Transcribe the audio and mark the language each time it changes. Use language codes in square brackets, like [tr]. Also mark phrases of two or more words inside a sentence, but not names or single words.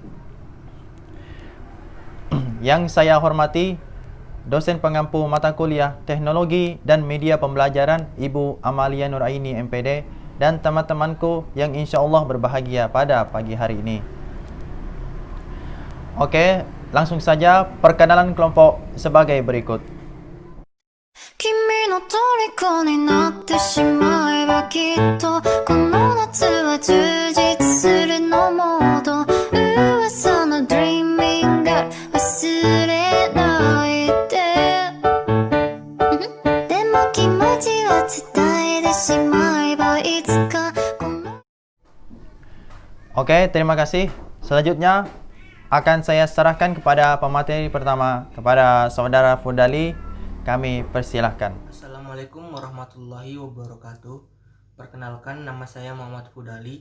[id] Yang saya hormati dosen pengampu mata kuliah Teknologi dan Media Pembelajaran Ibu Amalia Nuraini MPD dan teman-temanku yang [ar] إن شاء الله [id] berbahagia pada pagi hari ini. Oke, langsung saja perkenalan kelompok sebagai berikut. [ja] 君の虜になってしまえばきっとこの夏は充実するのモード噂の Dreaming が忘れないででも気持ちは伝えてしまえばいつかこの [id] Oke, terima kasih. Selanjutnya akan saya serahkan kepada pemateri pertama, kepada saudara Fudali. Kami persilahkan. [ar] السلام عليكم ورحمة الله وبركاته. [id] Perkenalkan, nama saya Muhammad Fudali.